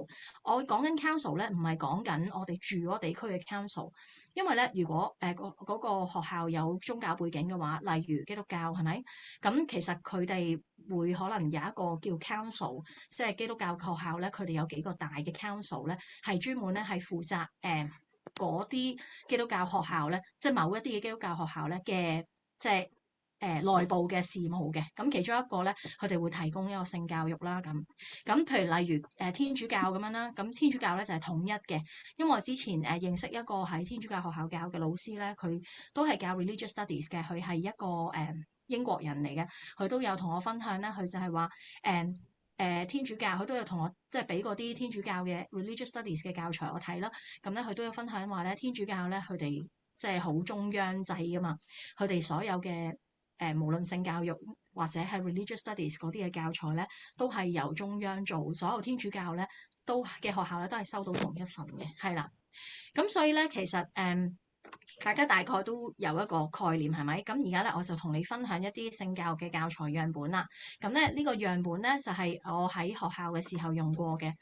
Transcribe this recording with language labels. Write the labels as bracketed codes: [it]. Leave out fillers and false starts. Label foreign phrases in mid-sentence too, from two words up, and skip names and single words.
[yue] 我講緊 council 咧，唔係講緊我哋住嗰地區嘅 council，因為咧如果嗰個學校有宗教背景嘅話，例如基督教係咪？咁其實佢哋會可能有一個叫 council，即係基督教學校咧，佢哋有幾個大嘅 council 咧，係專門咧係負責嗰啲基督教學校咧，即係某一啲嘅基督教學校咧嘅即係內部嘅事務嘅。咁其中一個咧，佢哋會提供一個性教育啦。咁譬如例如天主教咁樣啦，咁天主教咧就係統一嘅。因為我之前認識一個喺天主教學校教嘅老師咧，佢都係教 [en] religious studies [yue] 嘅，佢係一個英國人嚟嘅，佢都有同我分享咧，佢就係話天主教，佢都有同我即係俾嗰啲天主教嘅 [en] religious studies [yue] 嘅教材我睇啦。咁咧佢都有分享話咧，天主教咧佢哋即係好中央制噶嘛，佢哋所有嘅無論性教育或者係 [en] religious studies [yue] 嗰啲嘅教材咧，都係由中央做，所有天主教咧嘅學校咧都係收到同一份嘅，係啦。咁所以咧其實大家大概都有一個概念係咪？咁而家咧我就同你分享一啲性教育嘅教材樣本啦。咁咧呢個樣本咧就係我喺學校嘅時候用過嘅。